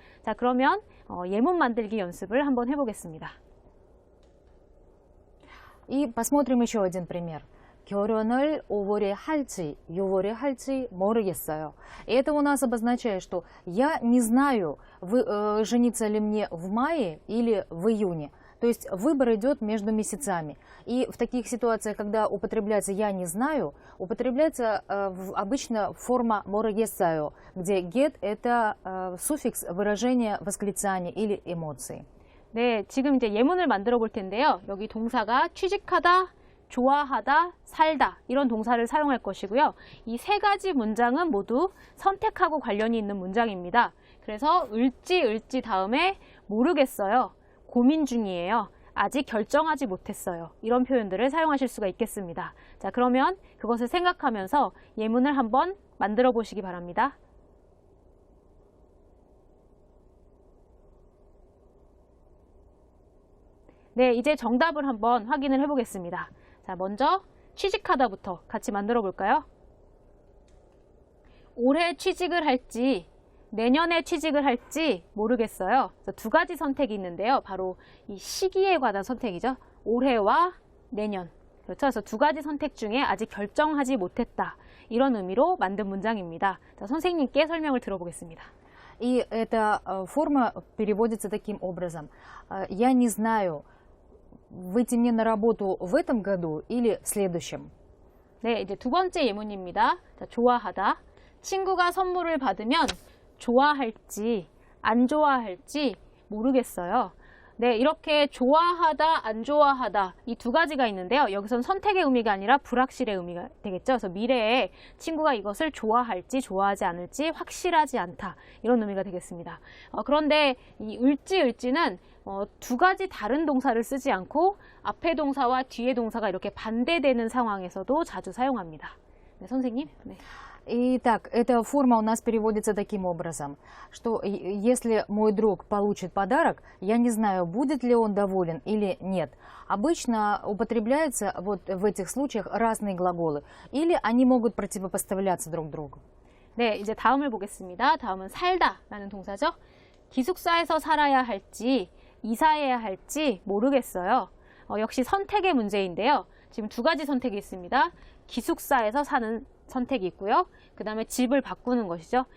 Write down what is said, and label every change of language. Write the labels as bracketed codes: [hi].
[ko] 자, 그러면 예문 만들기 연습을 한번 해보겠습니다. [ru] И посмотрим еще один пример. [ko] 결혼을 오래 할지, 6월에 할지 모르겠어요. [ru] И это у нас обозначает, что я не знаю, жениться ли мне в мае или в июне. То есть выбор идет между месяцами. И в таких ситуациях, когда употребляется «я не знаю», употребляется обычно форма «모르겠어요», где get – это суффикс выражения восклицания или эмоции. [ko] 네, 지금 이제 예문을 만들어 볼 텐데요. 여기 동사가 취직하다, 좋아하다, 살다 이런 동사를 사용할 것이고요. 이 세 가지 문장은 모두 선택하고 관련이 있는 문장입니다. 그래서 을지 다음에 모르겠어요, 고민 중이에요, 아직 결정하지 못했어요 이런 표현들을 사용하실 수가 있겠습니다. 자, 그러면 그것을 생각하면서 예문을 한번 만들어 보시기 바랍니다. 네, 이제 정답을 한번 확인을 해보겠습니다. 자, 먼저 취직하다부터 같이 만들어 볼까요? 올해 취직을 할지 내년에 취직을 할지 모르겠어요. 그래서 두 가지 선택이 있는데요. 바로 이 시기에 관한 선택이죠. 올해와 내년. 그렇죠. 그래서 두 가지 선택 중에 아직 결정하지 못했다 이런 의미로 만든 문장입니다. 자, 선생님께 설명을 들어보겠습니다. [ru] И эта форма переводится таким образом. Я не знаю, выйти мне на работу в этом году или в следующем. [ko] 네, 이제 두 번째 예문입니다. 자, 좋아하다. 친구가 선물을 받으면 좋아할지 안 좋아할지 모르겠어요. 네, 이렇게 좋아하다, 안 좋아하다 이 두 가지가 있는데요. 여기서는 선택의 의미가 아니라 불확실의 의미가 되겠죠. 그래서 미래에 친구가 이것을 좋아할지 좋아하지 않을지 확실하지 않다 이런 의미가 되겠습니다. 그런데 이 을지는 두 가지 다른 동사를 쓰지 않고 앞에 동사와 뒤에 동사가 이렇게 반대되는 상황에서도 자주 사용합니다. 네, 선생님. 네. [ru] Итак, эта форма у нас переводится таким образом, что если мой друг получит подарок, я не знаю, будет ли он доволен или нет. Обычно употребляются вот в этих случаях разные глаголы, или они могут противопоставляться друг другу. [ko] 네, 이제 다음을 보겠습니다. 다음은 살다라는 동사죠. 기숙사에서 살아야 할지 이사해야 할지 모르겠어요. 역시 선택의 문제인데요. 지금 두 가지 선택이 있습니다. 기숙사에서 사는 선택이 있고요. 그 다음에 집을 바꾸는 것이죠.